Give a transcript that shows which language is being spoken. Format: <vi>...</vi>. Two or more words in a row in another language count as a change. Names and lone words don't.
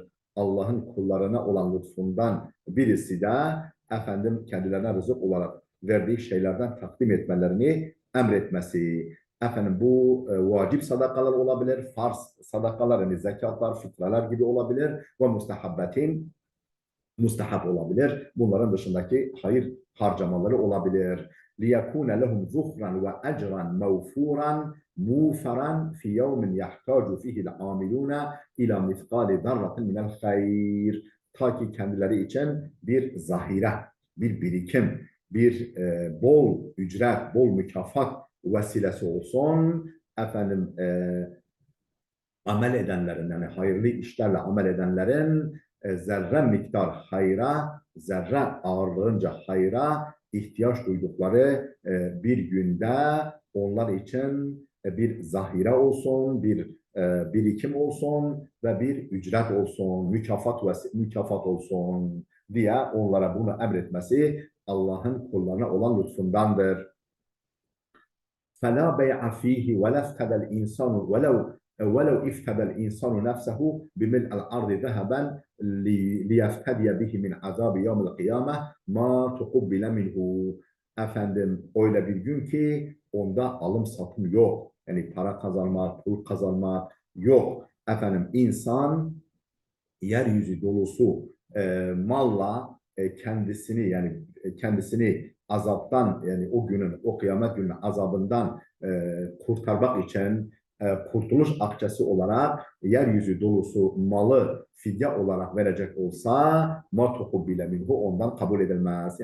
<tr>Allah'ın kullarına olan lütfundan birisi de kendilerine rızık olarak verdiği şeylerden takdim etmelerini emretmesi. Bu vacip sadakalar olabilir, farz sadakalar, yani zekatlar, fıtralar gibi olabilir ve mustahabbetin mustahap olabilir. Bunların dışındaki hayır harcamaları olabilir.</tr> <ar>لِيَكُونَ لَهُمْ ذُخْرًا وَأَجْرًا مَوْفُورًا مُوفَرًا فِي يَوْمٍ يَحْتَاجُ فِيهِ الْعَامِلُونَ إِلَى مِثْقَالِ ذَرَّةٍ مِنَ الْخَيْرِ.</ar> <tr>Ta ki kendileri için bir zahire, bir birikim, bir bol ücret, bol mükafat vesilesi olsun. Amel edenlerin, yani hayırlı işlerle amel edenlerin zerre miktar hayra, zerre ağırlığınca hayra ihtiyaç duydukları bir günde onlar için bir zahire olsun, bir birikim olsun ve bir ücret olsun, mükafat olsun diye onlara bunu emretmesi Allah'ın kullarına olan lütfundandır.</tr> <ar>فَلَا بَيْعَ ف۪يهِ وَلَا اَفْتَدَ الْاِنْسَانُ ولو افتدى الإنسان نفسه بملء الأرض ذهبا ليفتدي به من عذاب يوم القيامة ما تقبل منه.</ar> <tr>Öyle bir gün ki onda alım satım yok. Yani para kazanmak, pul kazanmak yok. İnsan yeryüzü dolusu malla kendisini azaptan, yani o kıyamet günün azabından kurtarmak için kurtuluş akçesi olarak yeryüzü dolusu malı fidye olarak verecek olsa</tr> <ar>ما تقبل منه,</ar> <tr>ondan kabul edilmez.</tr>